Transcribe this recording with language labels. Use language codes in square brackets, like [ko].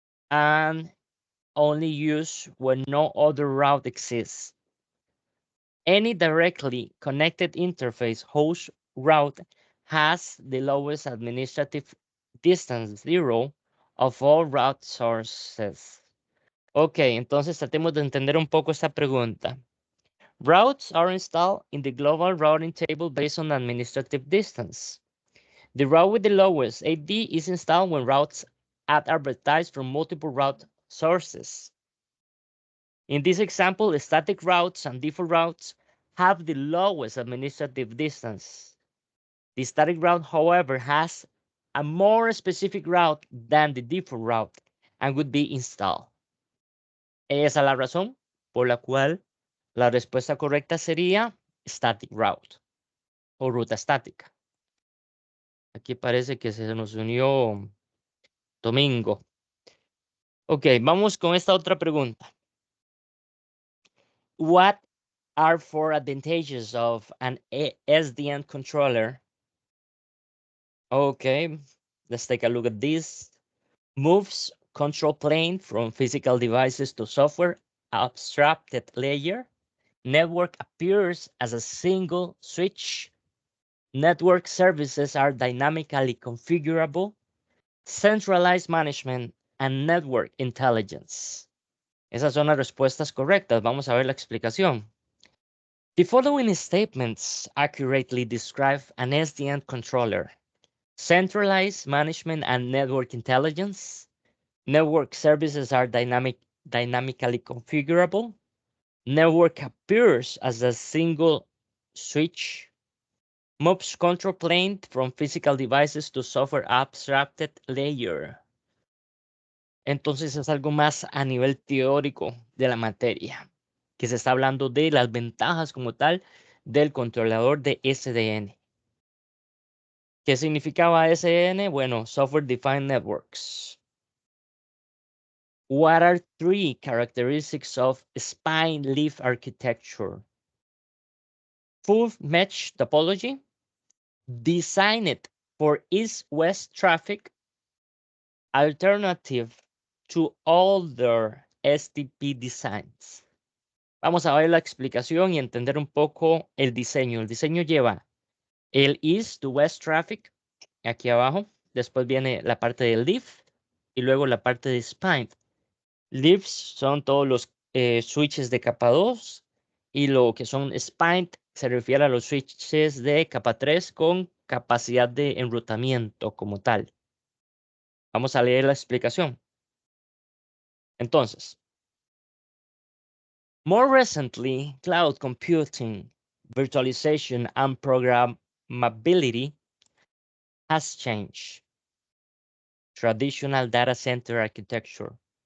[en] and only used when no other route exists. Any directly connected interface host route has the lowest administrative distance 0 of all route sources. [es] Ok, entonces tratemos de entender un poco esta pregunta. [en] Routes are installed in the global routing table based on administrative distance. The route with the lowest AD is installed when routes are advertised from multiple route sources. In this example, static routes and default routes have the lowest administrative distance. The static route, however, has a more specific route than the default route and would be installed. [es] Esa es la razón por la cual la respuesta correcta sería static route o ruta estática. Aquí parece que se nos unió Domingo. Ok, vamos con esta otra pregunta. [en] What are 4 advantages of an SDN controller? Okay, let's take a look at this. Moves control plane from physical devices to software abstracted layer. Network appears as a single switch. Network services are dynamically configurable. Centralized management and network intelligence. [es] Esas son las respuestas correctas. Vamos a ver la explicación. [en] The following statements accurately describe an SDN controller. Centralized management and network intelligence. Network services are dynamically configurable. Network appears as a single switch. Moves control plane from physical devices to software abstracted layer. [es] Entonces es algo más a nivel teórico de la materia, que se está hablando de las ventajas como tal del controlador de SDN. ¿Qué significaba SDN? Bueno, Software Defined Networks. [en] What are 3 characteristics of spine leaf architecture? Full mesh topology, designed for east-west traffic, alternative to older STP designs. [es] Vamos a ver la explicación y entender un poco el diseño. El diseño lleva el [en] east to west traffic [es] aquí abajo. Después viene la parte del leaf y luego la parte de spine. Leaves son todos los switches de capa 2 y lo que son spine se refiere a los switches de capa 3 con capacidad de enrutamiento como tal. Vamos a leer la explicación. Entonces, [en] more recently, cloud computing, virtualization, and programmability has changed traditional data center architecture.